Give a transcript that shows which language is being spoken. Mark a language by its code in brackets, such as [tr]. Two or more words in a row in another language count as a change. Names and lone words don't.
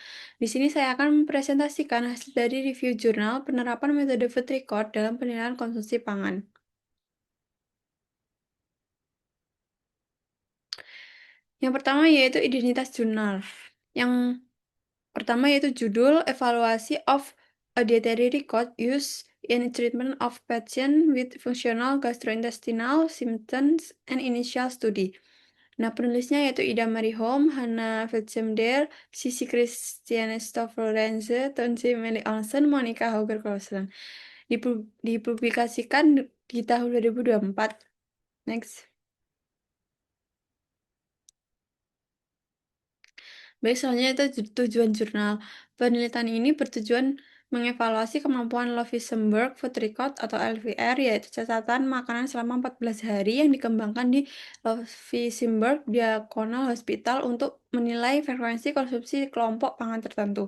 [id] Di sini saya akan mempresentasikan hasil dari review jurnal penerapan metode food record dalam penilaian konsumsi pangan. Yang pertama yaitu identitas jurnal. Yang pertama yaitu judul Evaluasi of a Dietary Record Used in Treatment of Patients with Functional Gastrointestinal Symptoms and Initial Study. Nah, penulisnya yaitu Ida Marie Holm, Hannah Feltschender, Sissy Christiane Stoffelrenze, Tonsi Melly Olsen, Monica Hauger Clausen. Dipublikasikan di tahun 2024. Next. Baik, selanjutnya itu tujuan jurnal. Penelitian ini bertujuan mengevaluasi kemampuan Lovisenberg Food Record atau LVR, yaitu catatan makanan selama 14 hari yang dikembangkan di Lovisenberg Diakonal Hospital untuk menilai frekuensi konsumsi kelompok pangan tertentu.